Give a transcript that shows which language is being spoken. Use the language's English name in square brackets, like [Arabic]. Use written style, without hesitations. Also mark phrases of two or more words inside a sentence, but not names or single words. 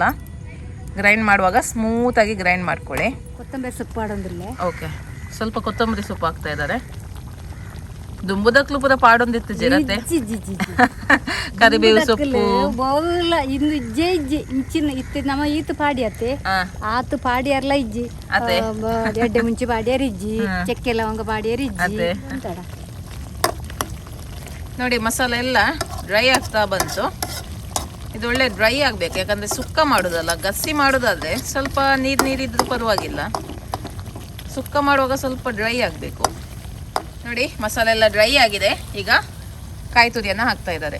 [Kannada] ಗ್ರೈಂಡ್ ಮಾಡುವಾಗ ಸ್ಮೂತ್ ಆಗಿ ಗ್ರೈಂಡ್ ಮಾಡ್ಕೊಳ್ಳಿ. ಕೊತ್ತಂಬರಿ ಸೊಪ್ಪು ಆಡೋದಿಲ್ಲ. ಓಕೆ, ಸ್ವಲ್ಪ ಕೊತ್ತಂಬರಿ ಸೊಪ್ಪು ಹಾಕ್ತಾ ಇದ್ದಾರೆ. [Tulu] ದುಂಬುದಕ್ಲು ಪೂರ ಪಾಡೊಂದಿತ್ತು ಜಿರತೆ. [Kannada] ಕರಿಬೇವು ಸೊಪ್ಪು [Tulu] ಬೋಲ ಇಂದು ಇಜ್ಜೆ ಇಜ್ಜಿ ಇಂಚಿನ ಇತ್ತು ನಮ್ಮ ಈತು ಪಾಡಿ ಅತ್ತೆ ಆತು ಪಾಡಿ ಅರ್ಲ ಇಜ್ಜಿ ಎಡ್ಡೆ ಮುಂಚೆ ಪಾಡಿಯರ್ ಇಜ್ಜಿ ಚಕ್ಕೆ ಲವಂಗ ಪಾಡಿಯರ್ ಇಜ್ಜಿ ಅಂತಾಡ. [Kannada] ನೋಡಿ ಮಸಾಲೆ ಎಲ್ಲ ಡ್ರೈ ಆಗ್ತಾ ಬಂತು. ಇದು ಒಳ್ಳೆ ಡ್ರೈ ಆಗಬೇಕು, ಯಾಕಂದರೆ ಸುಕ್ಕ ಮಾಡೋದಲ್ಲ. ಗಸಿ ಮಾಡೋದಾದರೆ ಸ್ವಲ್ಪ ನೀರಿದ್ರೂ ಪರವಾಗಿಲ್ಲ. ಸುಕ್ಕ ಮಾಡುವಾಗ ಸ್ವಲ್ಪ ಡ್ರೈ ಆಗಬೇಕು. ನೋಡಿ ಮಸಾಲೆ ಎಲ್ಲ ಡ್ರೈ ಆಗಿದೆ. ಈಗ ಕಾಯಿ ತುರಿಯನ್ನು ಹಾಕ್ತಾ ಇದ್ದಾರೆ.